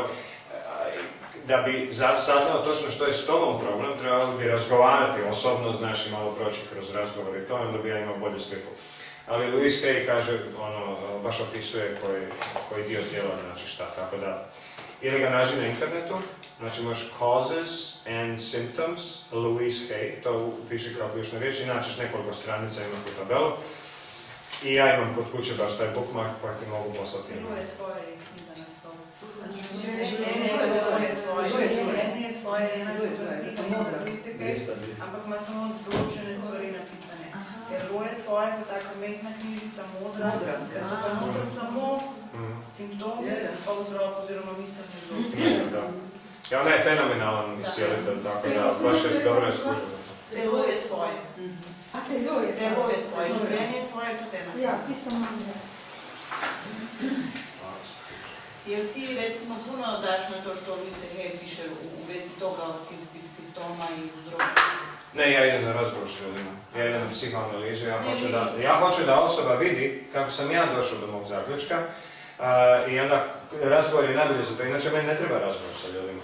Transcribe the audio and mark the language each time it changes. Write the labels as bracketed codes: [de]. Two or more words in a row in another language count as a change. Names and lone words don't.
[hr] Da bi saznao točno što je s tobom problem, trebalo bi razgovarati osobno, znaš, i malo proći kroz razgovor i to, onda bi ja imao bolju sliku. Ali Louise Hay kaže, baš opisuje koji dio tijela znači šta, tako da ili ga nađi na internetu, znači možeš [en] causes and symptoms, [hr] Louise Hay, to upiši kao ključnu riječ i naćiš nekoliko stranica, ima tu tabelu. I ja imam kod kuće baš taj bookmark pa ti mogu poslati. Tvoje knjiga na stolu. [sl] Ampak ima samo določene stvari napisane. Telo je tvoje, pa taka mehna knjižica, modra, ker so pa noter samo simptomi, pa vzrok oziroma miselni vzrok. [hr] Ja, ona je fenomenalan iscijelitelj, tako da baš je dobro iskušeno. [sl] Telo je tvoje. Telo je tvoje, življenje je tvoje, to tema. [hr] Ja, pisam malo. Jer ti recimo puno daš na to što Louise Hay piše u vezi toga od tih simptoma i uzroka? Ne, ja idem na razgovor s ljudima, ja idem na psihoanalizu, ja hoću da osoba vidi kako sam ja došao do mog zaključka I onda razgovor je najbolje za to, inače meni ne treba razgovor sa ljudima.